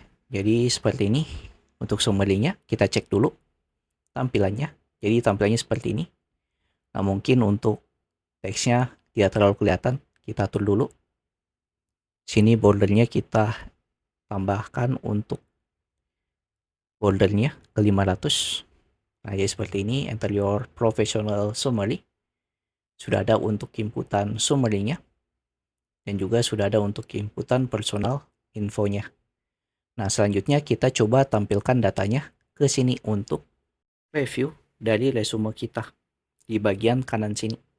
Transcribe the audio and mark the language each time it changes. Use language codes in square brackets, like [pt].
[id] Jadi seperti ini untuk summary-nya. Kita cek dulu tampilannya. Jadi tampilannya seperti ini. Nah, mungkin untuk teksnya tidak terlalu kelihatan, kita atur dulu. Sini bordernya kita tambahkan untuk bordernya ke 500. Nah, ya seperti ini. [en] Enter your professional summary. [id] Sudah ada untuk inputan summary-nya. Dan juga sudah ada untuk inputan personal infonya. Nah, selanjutnya kita coba tampilkan datanya ke sini untuk review dari resume kita di bagian kanan sini.